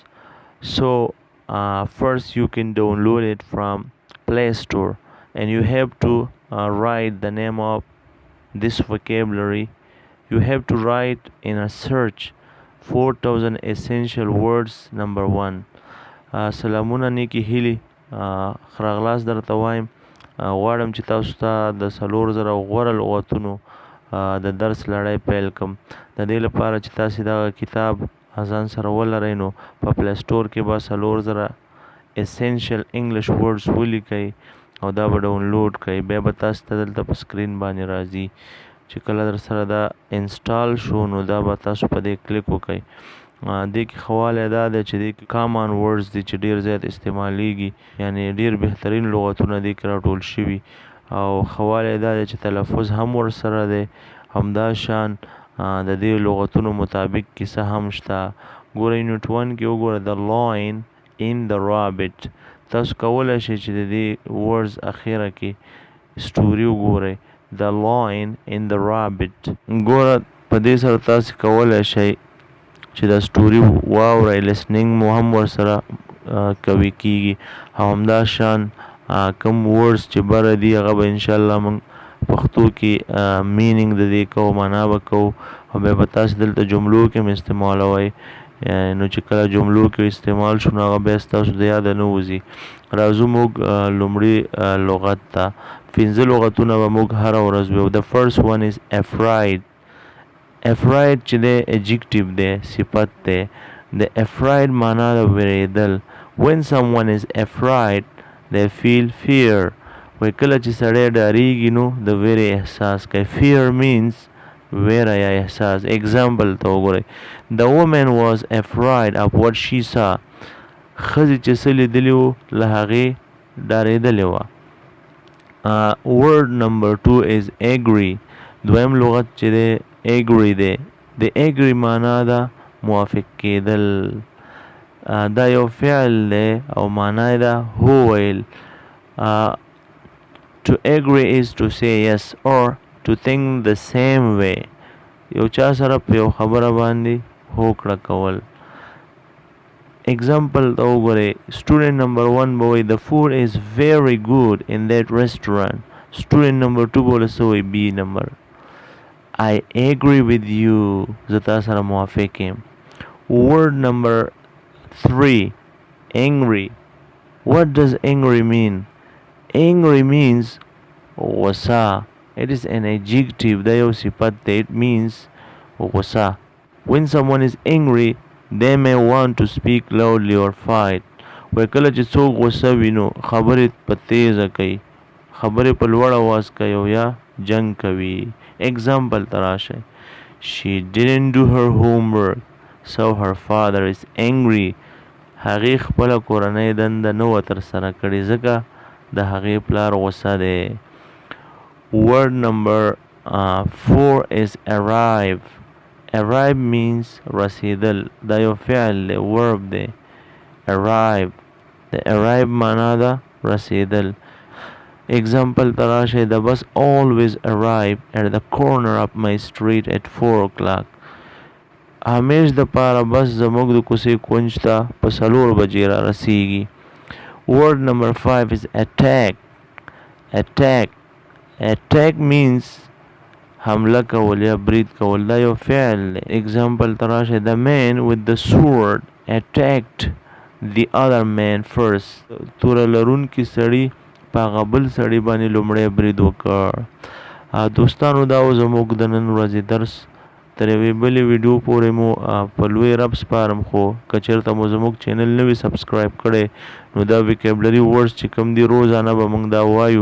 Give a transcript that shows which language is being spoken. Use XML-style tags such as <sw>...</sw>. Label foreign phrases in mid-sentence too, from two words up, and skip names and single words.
<en>So first you can download it from Play Store, and you have to write the name of this vocabulary. You have to write in a search 4,000 essential words. Number 1.</en> <ps>سلامونه نیکی هیلی خراغلاس درته وایم. غواړم چې تاسو ته د 4000 غوره لغتونو د درس لړۍ پیل کړم. د دې لپاره چې تاسو دغه کتاب ځان سره ولرئ، نو په پلی سټور کې به 4000</ps> <en>essential English words</en> <ps>ولیکئ او دا به ډاونلوډ کړئ. بیا به تاسو ته دلته په سکرین باندې راځي. چې کله در سره دا انسټال شو نو دا به تاسو په دې کلیک وکړئ. دې کې ښه والی دا دی چې دې کې</ps> <en>common words</en> <ps>دي چې ډېر زیات استعمالیږي، یعنی ډېر بهترین لغتونه دې کې راټول شوي، او ښه والی دا دی چې تلفظ هم ورسره دی. همداشان د دې لغتونو مطابق کیسه هم شته. ګوره یونټ 1 کې وګوره د</ps> <en>lion in the rabbit.</en> <ps>تاسو کولی شئ چې د دې ورډز اخیره کې سټوري وګورئ.</ps> <en>the lion in the rabbit.</en> <ps>ګوره په دې سره تاسو کولی شئ چې دا سټوري واورئ، لسننګ مو هم ورسره کوي کیږي. او همداشان کوم ورډز چې بره دي هغه به انشاءالله موږ پښتو کې مینینګ د دې کوو، معنا به کوو، او بیا به تاسو دلته جملو کې هم استعمالوئ. نو چې کله جملو کې استعمال شو نو هغه بیا ستاسو د یاده نه وځي. راځو موږ لومړي لغت ته. 15 لغتونه به موږ هره ورځ ویو.</ps> <en>the first one is afraid. afraid</en> <ps>چې دی adjective دی، صفت دی. د afraid معنا د ویرېدل.</ps> <en>when someone is afraid they feel fear.</en> <ps>وایي کله چې سړی ډاریږي نو د ویرې احساس کوي.</ps> <en>fear means</en> <ps>ویره یا احساس. example ته وګورئ.</ps> <en>the woman was afraid of what she saw.</en> <ps>ښځې چې څه لیدلي وو له هغې ډارېدلې وه.</ps> <en>word number 2 is agree.</en> <ps>دویم لغت چې دی agree دی. د agree معنا ده موافق کېدل. دا یو فعل دی او معنا یې ده هو ویل.</ps> <en>to agree is to say yes or to think the same way.</en> <ps>یو چا سره په یو خبره باندې هوکړه کول. example ته وګورئ.</ps> <en>student number 1</en> <ps>به وایي</ps> <en>the food is very good in that restaurant. student number 2</en> <ps>به ولې څه وایي</ps> <en>B number. I agree with you.</en> <ps>زه تا سره موافق یم.</ps> <en>word number 3 angry. what does angry mean? angry means غصه. it is an adjective.</en> <ps>دا یو صفت دی.</ps> <en>it means غصه. when someone is angry they may want to speak loudly or fight.</en> <ps>وایي کله چې څوک غصه وي نو خبرې په تیزه کوي، خبرې په لوړ اواز کوي او یا جنګ کوي. example ته راشئ.</ps> <en>she didn't do her homework so her father is angry.</en> <ps>هغې خپله کورنۍ دنده نه وه ترسره کړې ځکه د هغې پلار غصه دی.</ps> <en>word number 4 is arrive. arrive means</en> <ps>رسیدل. دا یو فعل دی، verb دی. arrive. د arrive معنا ده رسیدل. example ته راشئ.</ps> <en>the bus always arrive at the corner of my street at 4 o'clock.</en> <ps>همیش د پاره بس زموږ د کوڅې کونج ته په 4 بجې را رسیږي.</ps> <en>word number 5 is attack. attack. attack means</en> <ps>حمله کول یا برید کول. دا یو فعل دی. example ته راشئ.</ps> <en>the man with the sword attacked the other man first.</en> <ps>توره لرونکي سړي په هغه بل سړي باندې لومړی برید وکړ. دوستانو دا و زموږ د نن ورځې درس. تر یوې بلې ویډیو پورې مو په لوی رب سپارم. خو که چېرته مو زموږ چینل نه وي سبسکرایب کړی نو دا</ps> <en>vocabulary words</en> <ps>چې کوم دي روزانه به موږ دا وایو.</ps>